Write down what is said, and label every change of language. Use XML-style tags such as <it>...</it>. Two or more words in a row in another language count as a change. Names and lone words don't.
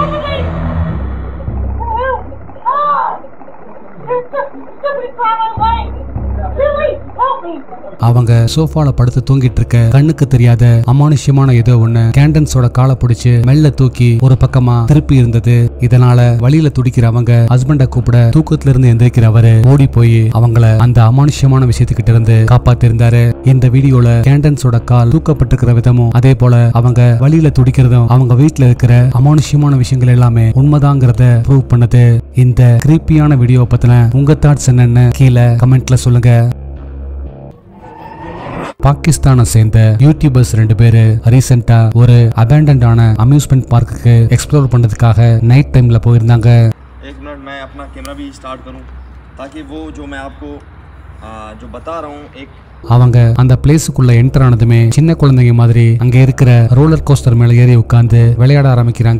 <en>Somebody call my wife!</en> <ta>அவங்க சோஃபால படுத்து தூங்கிட்டு இருக்க கண்ணுக்கு தெரியாத அமானுஷ்யமான ஏதோ ஒண்ணு கேண்டன்ஸோட காலை பிடிச்சு மெல்ல தூக்கி ஒரு பக்கமா திருப்பி இருந்தது. இதனால வழியில துடிக்கிற அவங்க ஹஸ்பண்ட கூப்பிட தூக்கத்துல இருந்து எந்திரிக்கிற அவரு ஓடி போய் அவங்கள அந்த அமானுஷ்யமான விஷயத்துக்கிட்ட இருந்து காப்பாத்தி இருந்தாரு. இந்த வீடியோல கேண்டன்ஸோட கால் தூக்கப்பட்டிருக்கிற விதமும் அதே போல அவங்க வழியில துடிக்கிறதும் அவங்க வீட்டுல இருக்கிற அமானுஷ்யமான விஷயங்கள் எல்லாமே உண்மைதாங்கிறத ப்ரூவ் பண்ணுது. இந்த கிரீப்பியான வீடியோ பத்தின உங்க தாட்ஸ் என்னன்னு கீழே கமெண்ட்ல சொல்லுங்க. பாகிஸ்தானை சேர்ந்த யூடியூபர்ஸ் 2 பேரு ரீசெண்டா ஒரு அபேண்டன்ட் ஆன</ta> <en>amusement park</en> <ta>எக்ஸ்ப்ளோர் பண்றதுக்காக</ta> <en>night time</en> <ta>போயிருந்தாங்க.</ta> <ur>ایک منٹ میں اپنا کیمرہ بھی اسٹارٹ کروں تاکہ وہ جو میں آپ کو جو بتا رہا ہوں ایک</ur> <ta>அவங்க அந்த பிளேஸுக்குள்ள என்டர் ஆனதுமே சின்ன குழந்தைங்க மாதிரி அங்க இருக்கிற</ta> <en>roller coaster</en> <ta>மேல ஏறி உட்கார்ந்து விளையாட ஆரம்பிக்கிறாங்க.</ta>